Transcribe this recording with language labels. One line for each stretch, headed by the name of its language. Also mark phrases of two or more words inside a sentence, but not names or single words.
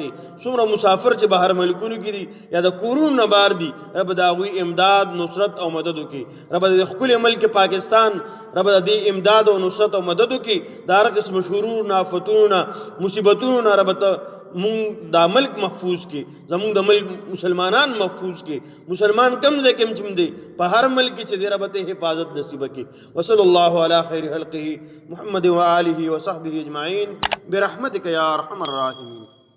Pashto: څومره مسافر چې بهر ملکونو کې دي یا د کورونو نه بار دي رب د هغوی امداد نصرت او مدد وکي رب د خپل ملک پاکستان رب د امداد او نصرت او مدد وکي د هر قسم شرور آفتونو مصیبتونو رب ته مونږ دا ملک محفوظ کی زمونږ د ملک مسلمانان محفوظ کی مسلمان
Urdu: کم سے کم
Pashto: چم دے په هر ملک چې دی رب ته حفاظت نصیب کی
Arabic: وصلی الله علی خیر خلقه محمد و آله و صحبه اجمعین برحمتک یا ارحم الراحمین.